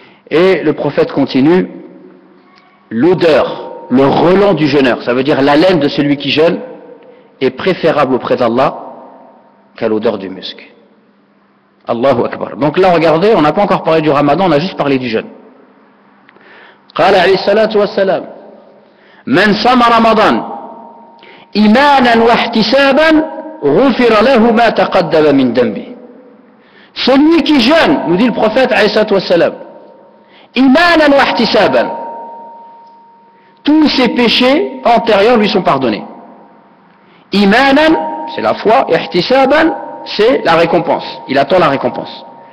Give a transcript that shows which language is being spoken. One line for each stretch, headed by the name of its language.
French: Et le prophète continue, l'odeur, le relent du jeûneur, ça veut dire l'haleine de celui qui jeûne, est préférable auprès d'Allah qu'à l'odeur du musc. Allahu Akbar. Donc là, regardez, on n'a pas encore parlé du ramadan, on a juste parlé du jeûne.
Arabic: قال عليه الصلاة والسلام من صام رمضان إيمانا واحتسابا غفر له ما تقدم من ذنبه.
French: Celui qui jeûne, nous dit le prophète
Arabic: عليه الصلاة والسلام, إيمانا واحتسابا,
French: tous ses péchés antérieurs lui sont pardonnés. Imanan, c'est la foi, et ihtisaban, c'est la récompense. Il attend la récompense.